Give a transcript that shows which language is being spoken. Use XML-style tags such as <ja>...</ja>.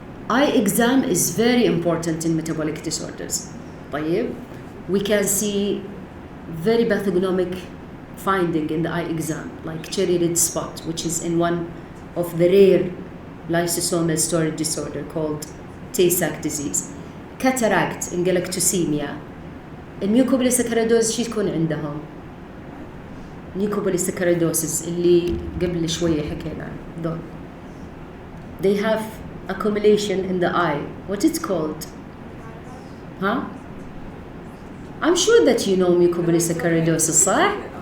<en>Eye exam is very important in metabolic disorders.</en> <ar>طيب.</ar> <en>We can see very pathognomic finding in the eye exam, like cherry red spot, which is in one of the rare lysosomal storage disorder called Tay-Sachs disease. Cataract in galactosemia.</en> <ar>الميوكوبوليساكرايدوز شو يكون عندهم؟ mucopolysaccharidosis اللي قبل شوية حكينا عنه دول.</ar> <en>They have accumulation in the eye. What it's called? Huh? I'm sure that you know mucopolysaccharidosis, صح?</en>